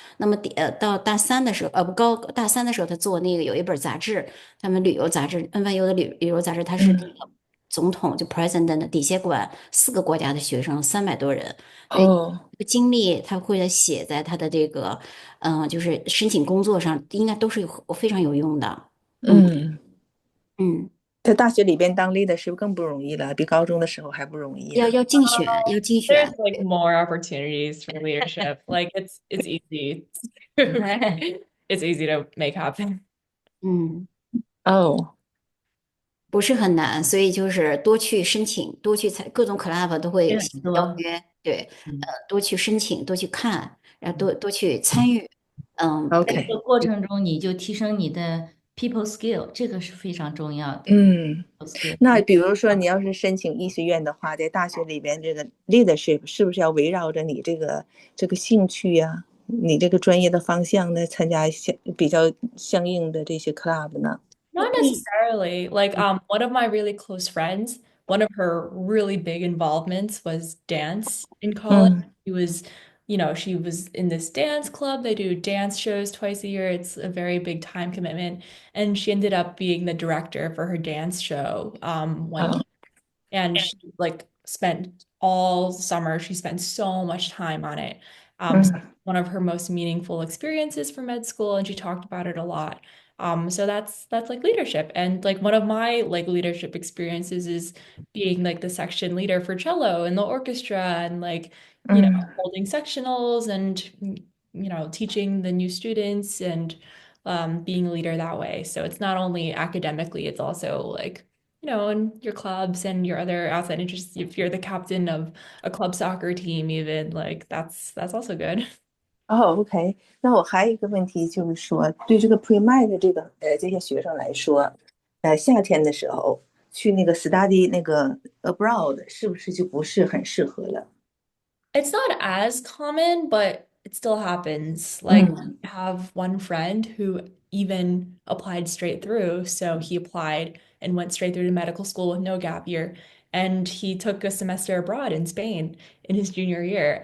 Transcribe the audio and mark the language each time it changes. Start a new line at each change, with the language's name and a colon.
Chinese: 那么到大三的时候，大三的时候，他做那个有一本杂志，他们旅游杂志，NYU 的旅游杂志，他是那个总统就 president 底下管4个国家的学生300多人。这个经历他会写在他的这个，就是申请工作上，应该都是非常有用的。在大学里边当 leader 是不是更不容易了？比高中的时候还不容易啊？要竞选。
English: There's like more opportunities for leadership. Like it's easy. It's easy to make happen.
Chinese: 不是很难，所以就是多去申请，多去各种 club 都会邀约，对，多去申请，多去看，然后多去参与，在这个过程中你就提升你的 people skill， 这个是非常重要的。那比如说你要是申请医学院的话，在大学里边这个 leadership 是不是要围绕着你这个兴趣呀，你这个专业的方向呢，参加比较相应的这些 club 呢？
English: Not necessarily. Like one of my really close friends, one of her really big involvements was dance in college. She was in this dance club. They do dance shows twice a year. It's a very big time commitment. And she ended up being the director for her dance show one year. And she like spent all summer, she spent so much time on it. One of her most meaningful experiences for med school, and she talked about it a lot. So that's like leadership. And like one of my like leadership experiences is being like the section leader for cello in the orchestra and like, holding sectionals and, teaching the new students and being a leader that way. So it's not only academically, it's also like, in your clubs and your other outside interests. If you're the captain of a club soccer team, even like that's also good.
Chinese: OK， 那我还有一个问题就是说，对这个 pre-med 的这些学生来说，夏天的时候去那个 study 那个 abroad 是不是就不是很适合了？
English: It's not as common, but it still happens. Like I have one friend who even applied straight through. So he applied and went straight through to medical school with no gap year. And he took a semester abroad in Spain in his junior year.